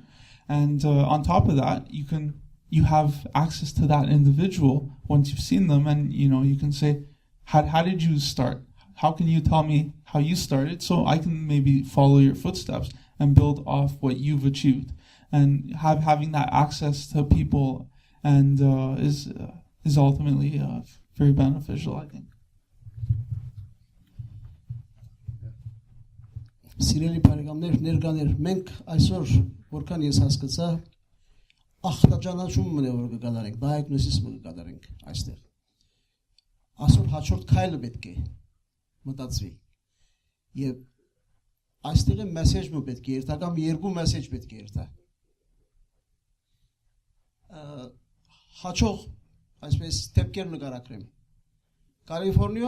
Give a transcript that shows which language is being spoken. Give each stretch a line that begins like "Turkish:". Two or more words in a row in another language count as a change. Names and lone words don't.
English: And on top of that, you have access to that individual once you've seen them, and you can say, how did you start? How can you tell me how you started, so I can maybe follow your footsteps and build off what you've achieved? And having that access to people and is ultimately very beneficial, I think.
Armenian: Սիրելի բարեկամներ, ներկաներ, մենք այսօր որքան ես հասկացա, ախտաճանաչում մնա որ կկատարենք, diagnosis կկատարենք այստեղ։ Այսօր հաջորդ քայլը պետք է մտածվի։ Եվ այստեղ է մեսեջը պետք է երթա, կամ երկու մեսեջ պետք է երթա։ Հաջող այսպես դեպքեր նկարագրեմ։ Կալիֆոռնիա